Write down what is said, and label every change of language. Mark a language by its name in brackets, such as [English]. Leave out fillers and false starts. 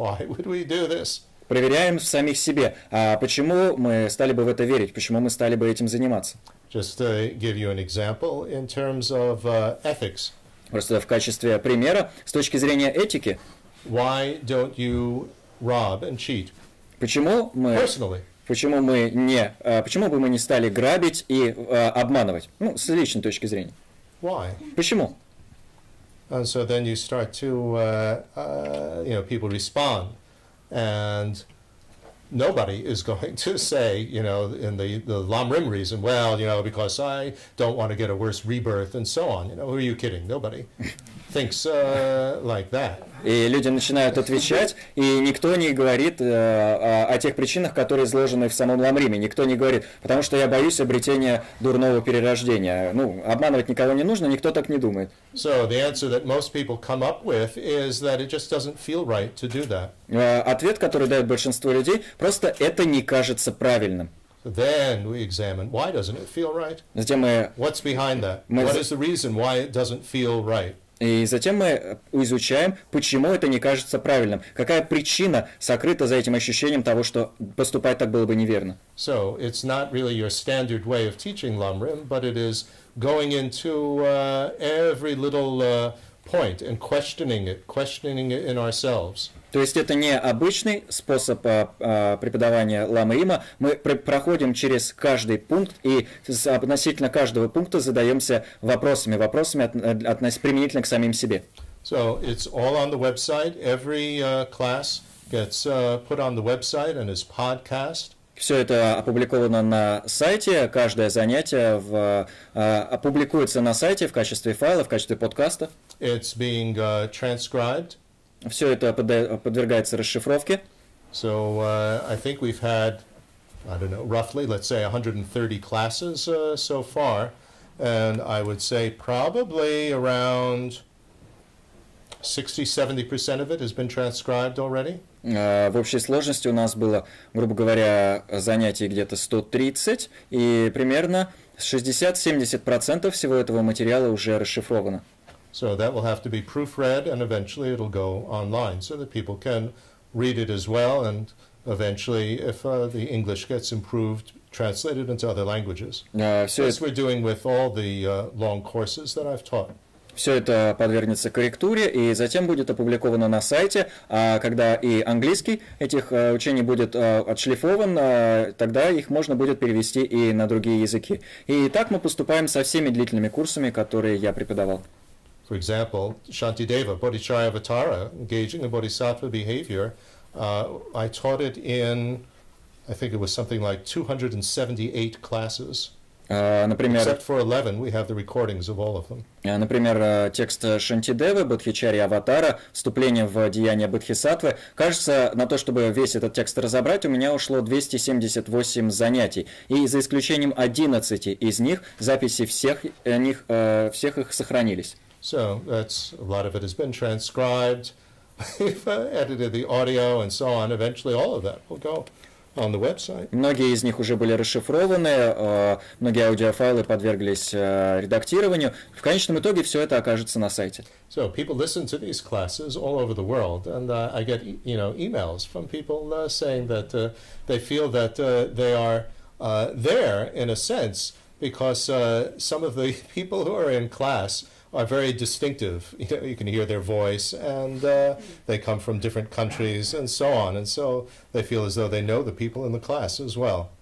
[English] Why would we do this? [Russian] Проверяем в самих себе, почему мы стали бы в это верить, почему мы стали бы этим заниматься. [English] Just to give you an example in terms of ethics. [Russian] Просто в качестве примера, с точки зрения этики. [English] Why don't you rob and cheat? [Russian] Почему бы мы не стали грабить и обманывать? Ну, с личной точки зрения. [English] Why? [Russian] Почему? [English] And so then you start to, people respond, and nobody is going to say, in the Lamrim reason, well, because I don't want to get a worse rebirth and so on. Who are you kidding? Nobody thinks like that. [Russian] И люди начинают отвечать, и никто не говорит о тех причинах, которые изложены в самом Ламриме. Никто не говорит, потому что я боюсь обретения дурного перерождения. Обманывать никого не нужно, никто так не думает. [English] So the answer that most people come up with is that it just doesn't feel right to do that. [Russian] Ответ, который дает большинство людей, просто это не кажется правильным. [English] Then we examine, why doesn't it feel right? [Russian] Затем мы... [English] What's behind that? What is the reason why it doesn't feel right? [Russian] И затем мы изучаем, почему это не кажется правильным. Какая причина сокрыта за этим ощущением того, что поступать так было бы неверно. [English] So it's not really your standard way of teaching Lamrim, but it is going into every little point and questioning it in ourselves. [Russian] То есть это не обычный способ преподавания Ламрима. Мы проходим через каждый пункт и относительно каждого пункта задаемся вопросами применительно к самим себе. [English] So it's all on the website. Every class gets put on the website and is podcast. [Russian] Все это опубликовано на сайте, каждое занятие опубликуется на сайте в качестве файла, в качестве подкаста. [English] It's being transcribed. [Russian] Все это подвергается расшифровке. [English] So I think we've had, roughly, let's say 130 classes so far, and I would say probably around 60-70% of it has been transcribed already. [Russian] В общей сложности у нас было, грубо говоря, занятий где-то 130, и примерно 60-70% всего этого материала уже расшифровано. [English] So that will have to be proofread, and eventually it'll go online so that people can read it as well, and eventually, if the English gets improved, translated into other languages. As we're doing with all the long courses that I've taught. [Russian] Все это подвергнется корректуре и затем будет опубликовано на сайте, а когда и английский этих учений будет отшлифован, тогда их можно будет перевести и на другие языки. И так мы поступаем со всеми длительными курсами, которые я преподавал. [English] For example, Shantideva, Bodhicharyavatara, engaging in bodhisattva behavior, I taught it in, I think it was something like 278 classes. [Russian] Например, [English] Except for 11, we have the recordings of all of them. [Russian] Например, текст Шантидевы, Бодхичарья Аватара, вступление в деяния Бодхисаттвы. Кажется, на то, чтобы весь этот текст разобрать, у меня ушло 278 занятий. И за исключением 11 из них, записи всех их сохранились. [English] So that's a lot of it has been transcribed. We've edited the audio and so on. Eventually, all of that will go on the website. [Russian] Многие из них уже были расшифрованы, многие аудиофайлы подверглись редактированию. В конечном итоге все это окажется на сайте. [English] So people listen to these classes all over the world, and I get emails from people saying that they feel that they are there in a sense because some of the people who are in class are very distinctive. You can hear their voice, and they come from different countries and so on, and so they feel as though they know the people in the class as well.